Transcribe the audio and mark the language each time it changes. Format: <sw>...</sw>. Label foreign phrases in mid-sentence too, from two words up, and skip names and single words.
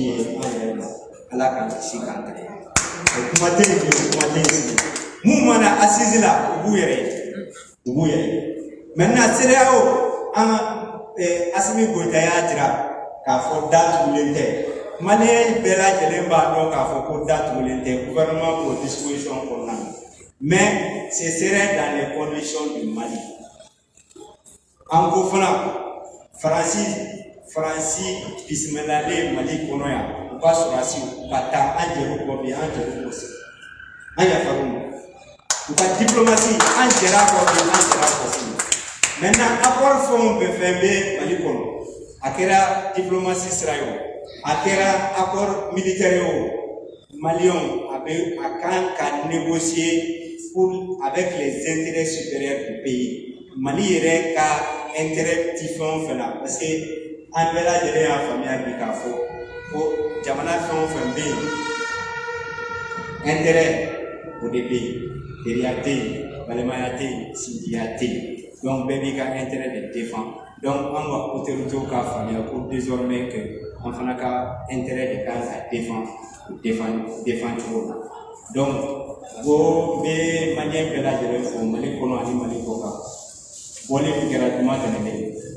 <bm>ye an yɛrɛ ma ala k'an kisi k'an tɛgɛ o kuma tɛ yen bi o kuma tɛ yen sigi mun mana assise la u b'u yɛrɛ ye maintenant CEDEAO an Asimi Goïta y'a jira k'a fɔ da tugulen tɛ maliyɛn bɛɛ lajɛlen b'a dɔn k'a fɔ ko da tugulen tɛ gouvernement k'o disposition kɔnɔna na</bm> <fr>mais ce serait dans les conditions du Mali</fr> <bm>an ko fana Faransi bisimilalen Mali kɔnɔ yan u ka sɔrɔsiw u ka taa an jɛr'u kɔ bi an jɛr'u kɔ sigi an yafar'u ma u ka diplomatie an jɛr'a kɔ bi an jɛr'a kɔ sigi maintenant accord fɛn o fɛn bɛ Mali kɔnɔ a kɛra diplomatie sira ye o a kɛra accord militaire ye o maliyɛnw a kan ka négocier</bm> <fr>avec les intérêts supérieurs du pays</fr> <bm>Mali yɛrɛ ka intérêt ti fɛn o fɛn na parce que an bɛɛ lajɛlen y'a faamuya bi k'a fɔ ko jamana fɛn o fɛn bɛ yen intérêt o de bɛ yen teriya tɛ yen balimaya tɛ yen sinjiya tɛ yen donc bɛɛ b'i ka intérêt de défend donc an ka autorités ka faamuya ko</bm> <fr>désormais que</fr> <bm>an fana ka intérêt de kan ka défend cogo la donc ko n bɛ maliyɛn bɛɛ lajɛlen fo Mali kɔnɔ ani Mali kɔ kan bɔlen min kɛra juma tɛmɛnen</bm>